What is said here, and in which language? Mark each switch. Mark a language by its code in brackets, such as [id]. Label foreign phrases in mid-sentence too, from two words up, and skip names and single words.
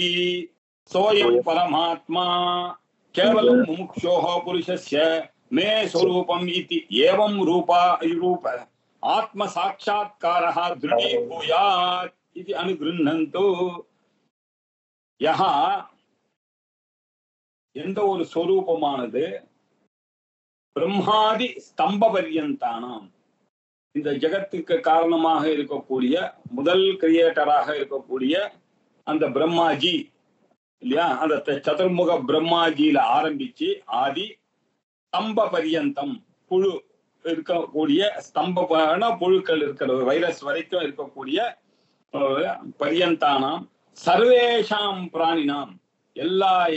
[sa] सोऽयं परमात्मा केवलं मुमुक्षोः पुरुषस्य मे स्वरूपम् इति एवं रूप आत्म साक्षात्कारः दृढीभूयात् इति अनुगृह्णन्तु। [ta] यः எந்த ஒரு ஸ்வரூபமானது [sa] ब्रह्मादि स्तम्ब पर्यन्तानाम् [ta] இந்த ஜகத்துக்கு காரணமாக இருக்கக்கூடிய முதல் கிரியேட்டராக இருக்கக்கூடிய அந்த பிரம்மாஜி இல்லையா, அந்த சதுர்முக பிரம்மாஜியில ஆரம்பிச்சு [sa] आदि स्तम्ब पर्यन्तम् [ta] புழு இருக்கக்கூடிய ஸ்தம்பமான புழுக்கள் இருக்கிற வைரஸ் வரைக்கும் இருக்கக்கூடிய [sa] पर्यन्तानाम् सर्वेषाम् प्राणिनाम् [ta] எல்லா